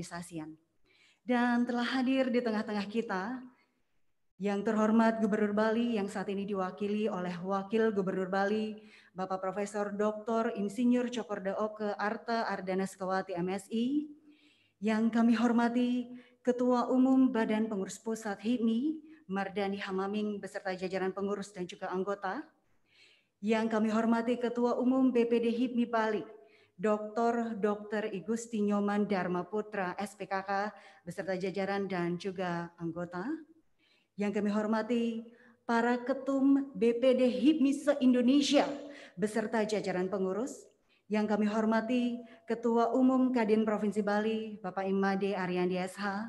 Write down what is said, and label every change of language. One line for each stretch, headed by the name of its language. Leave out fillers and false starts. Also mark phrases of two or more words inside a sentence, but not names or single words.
Indonesian: Dan telah hadir di tengah-tengah kita Yang terhormat Gubernur Bali yang saat ini diwakili oleh Wakil Gubernur Bali, Bapak Profesor Dr. Insinyur Cokorda Oke Arta Ardana Sekawati MSI. Yang kami hormati Ketua Umum Badan Pengurus Pusat HIPMI, Mardani Hamaming beserta jajaran pengurus dan juga anggota. Yang kami hormati Ketua Umum BPD HIPMI Bali, Dr. Igusti Nyoman Dharma Putra SPKK beserta jajaran dan juga anggota. Yang kami hormati para ketum BPD HIPMI se-Indonesia beserta jajaran pengurus. Yang kami hormati Ketua Umum Kadin Provinsi Bali, Bapak Imade Ariandi SH.